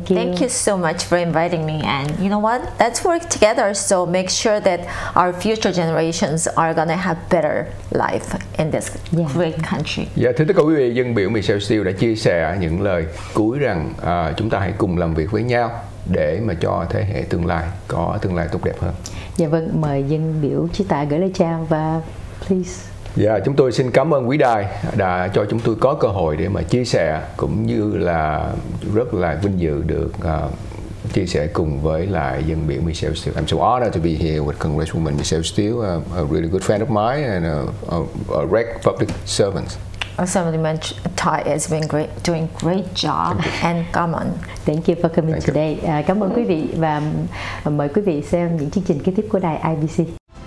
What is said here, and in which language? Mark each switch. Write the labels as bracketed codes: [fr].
[en] Thank you so much for inviting me. And you know what? Let's work together. So make sure that our future generations are gonna have better life in this great country. [vi] Dạ, thưa tất cả quý vị, dân biểu Michelle Steele đã chia sẻ những lời cuối rằng chúng ta hãy cùng làm việc với nhau để mà cho thế hệ tương lai có tương lai tốt đẹp hơn. Dạ vâng, mời dân biểu Chí Tạ gửi lời chào và please. Dạ, chúng tôi xin cảm ơn quý đài đã cho chúng tôi có cơ hội để mà chia sẻ, cũng như là rất là vinh dự được chia sẻ cùng với lại dân biểu Michelle Steele. [en] I'm so honored to be here with Congresswoman Michelle Steele, a really good friend of mine and a reg public servant. Assemblyman Thai has been doing great job, and come on. Thank you for coming today. [vi] Cảm ơn quý vị, và mời quý vị xem những chương trình kế tiếp của đài IBC.